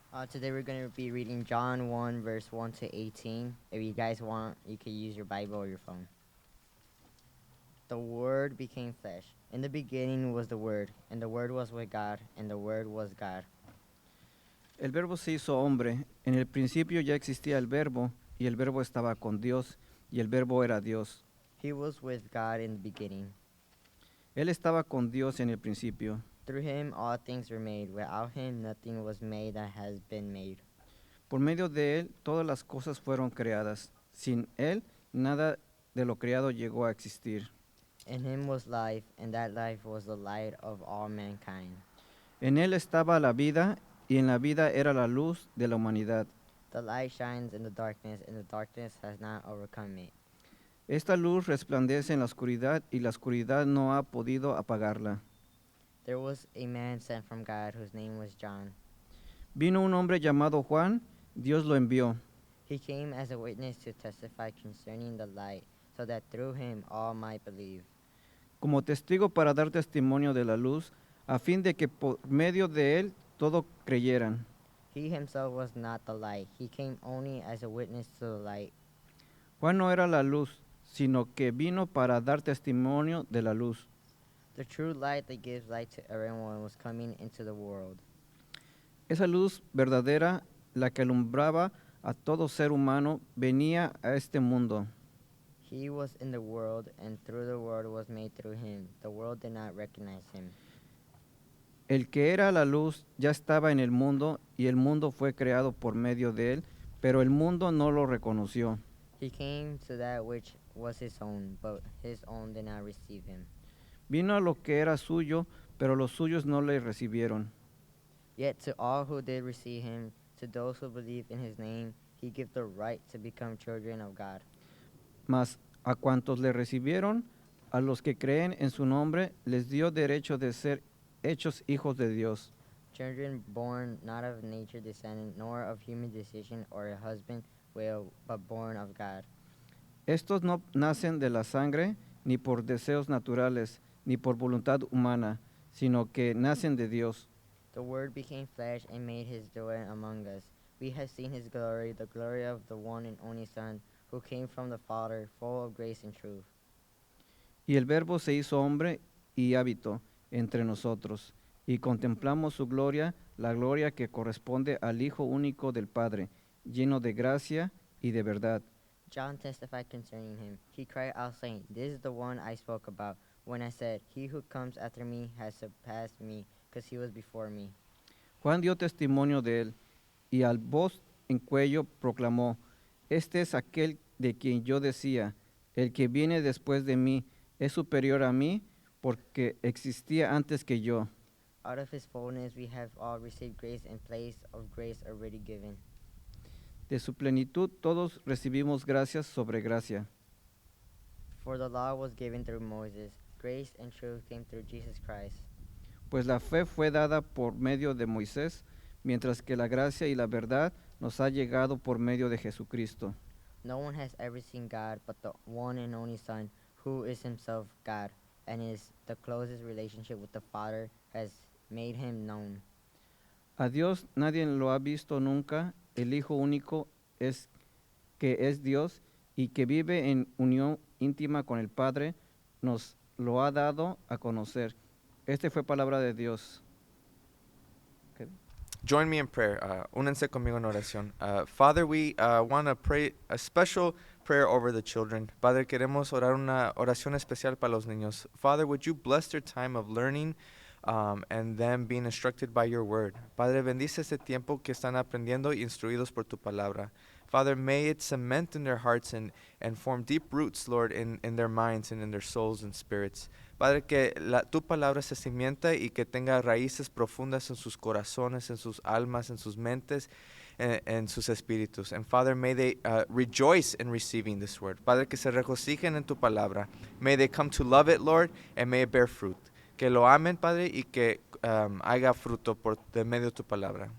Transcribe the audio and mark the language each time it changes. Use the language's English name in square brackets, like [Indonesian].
[English] Today we're going to be reading John 1, verse 1 to 18. If you guys want, you can use your Bible or your phone. The Word became flesh. In the beginning was the Word, and the Word was with God, and the Word was God. [Spanish] El verbo se hizo hombre. En el principio ya existía el verbo, y el verbo estaba con Dios, y el verbo era Dios. [English] He was with God in the beginning. [Spanish] Él estaba con Dios en el principio. [English] Through him all things were made. Without him nothing was made that has been made. [Spanish] Por medio de él todas las cosas fueron creadas. Sin él nada de lo creado llegó a existir. [English] In him was life, and that life was the light of all mankind. [Spanish] En él estaba la vida, y en la vida era la luz de la humanidad. [English] The light shines in the darkness, and the darkness has not overcome it. [Spanish] Esta luz resplandece en la oscuridad, y la oscuridad no ha podido apagarla. [English] There was a man sent from God whose name was John. [Spanish] Vino un hombre llamado Juan, Dios lo envió. [English] He came as a witness to testify concerning the light, so that through him all might believe. [Spanish] Como testigo para dar testimonio de la luz, a fin de que por medio de él todo creyeran. [English] He himself was not the light. He came only as a witness to the light. [Spanish] Juan no era la luz, sino que vino para dar testimonio de la luz. [English] The true light that gives light to everyone was coming into the world. [Spanish] Esa luz verdadera, la que alumbraba a todo ser humano, venía a este mundo. [English] He was in the world, and through the world was made through him. The world did not recognize him. [Spanish] El que era la luz ya estaba en el mundo, y el mundo fue creado por medio de él, pero el mundo no lo reconoció. [English] He came to that which was his own, but his own did not receive him. [Spanish] Vino a lo que era suyo, pero los suyos no le recibieron. [English] Yet to all who did receive him, to those who believe in his name, he gave the right to become children of God. [Spanish] Mas a cuantos le recibieron, a los que creen en su nombre, les dio derecho de ser hechos hijos de Dios. [English] Children born not of nature descendant, nor of human decision or a husband will, but born of God. [Spanish] Estos no nacen de la sangre, ni por deseos naturales, ni por voluntad humana, sino que nacen de Dios. [English] The Word became flesh and made his dwelling among us. We have seen his glory, the glory of the one and only Son, who came from the Father, full of grace and truth. [Spanish] Y el Verbo se hizo hombre y habitó entre nosotros, y contemplamos su gloria, la gloria que corresponde al Hijo único del Padre, lleno de gracia y de verdad. [English] John testified concerning him. He cried out, saying, This is the one I spoke about, when I said, He who comes after me has surpassed me, because he was before me. [Spanish] Juan dio testimonio de él, y al voz en cuello proclamó, Este es aquel de quien yo decía, el que viene después de mí es superior a mí, porque existía antes que yo. [English] Out of his fullness we have all received grace in place of grace already given. [Spanish] De su plenitud todos recibimos gracias sobre gracia. [English] For the law was given through Moses, grace and truth came through Jesus Christ. [Spanish] Pues la fe fue dada por medio de Moisés, mientras que la gracia y la verdad nos ha llegado por medio de Jesucristo. [English] No one has ever seen God but the one and only Son, who is himself God, and is the closest relationship with the Father, has made him known. [Spanish] A Dios nadie lo ha visto nunca, el Hijo único es que es Dios y que vive en unión íntima con el Padre, nos lo ha dado a conocer. Este fue palabra de Dios. [English] Join me in prayer. [Spanish] Únanse conmigo en oración. [English] Father, we want to pray a special prayer over the children. [Spanish] Padre, queremos orar una oración especial para los niños. [English] Father, would you bless their time of learning and them being instructed by your word. [Spanish] Padre, bendice este tiempo que están aprendiendo y instruidos por tu palabra. [English] Father, may it cement in their hearts and form deep roots, Lord, in their minds and in their souls and spirits. [Spanish] Padre, que tu palabra se cimienta y que tenga raíces profundas en sus corazones, en sus almas, en sus mentes, en sus espíritus. [English] And Father, may they rejoice in receiving this word. [Spanish] Padre, que se regocijen en tu palabra. [English] May they come to love it, Lord, and may it bear fruit. [Spanish] Que lo amen, Padre, y que haga fruto por de medio de tu palabra.